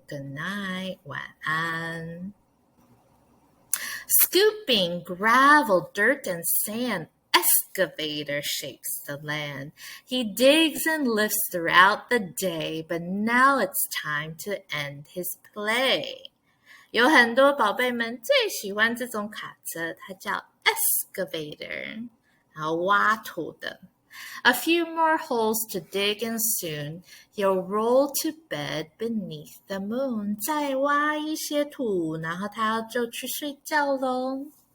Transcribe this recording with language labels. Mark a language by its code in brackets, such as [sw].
[en] Good night, [zh] 晚安。 [en] Scooping gravel, dirt, and sand.Excavator shakes the land. He digs and lifts throughout the day, but now it's time to end his play. [zh] 有很多宝贝们最喜欢这种卡车，它叫 excavator， 然后挖土的。 [en] A few more holes to dig and soon he'll roll to bed beneath the moon. [zh] 再挖一些土，然后他就去睡觉咯。